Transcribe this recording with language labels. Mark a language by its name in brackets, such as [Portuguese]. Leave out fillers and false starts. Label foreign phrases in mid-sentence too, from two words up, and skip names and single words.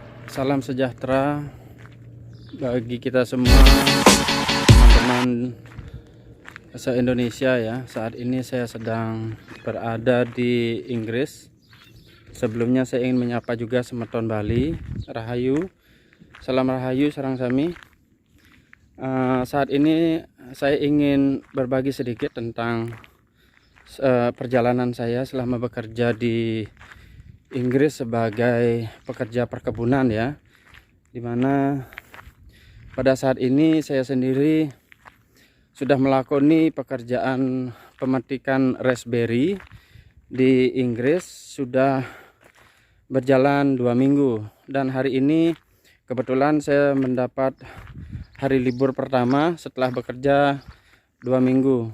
[Indonesian] Salam sejahtera bagi kita semua, teman-teman se-Indonesia ya. Saat ini saya sedang berada di Inggris. Sebelumnya saya ingin menyapa juga semeton Bali, Rahayu, salam Rahayu, [Balinese] sarang sami. [Indonesian] Saat ini saya ingin berbagi sedikit tentang perjalanan saya selama bekerja di Inggris sebagai pekerja perkebunan ya, dimana pada saat ini saya sendiri sudah melakoni pekerjaan pemetikan raspberry di Inggris sudah berjalan 2 minggu, dan hari ini kebetulan saya mendapat hari libur pertama setelah bekerja 2 minggu.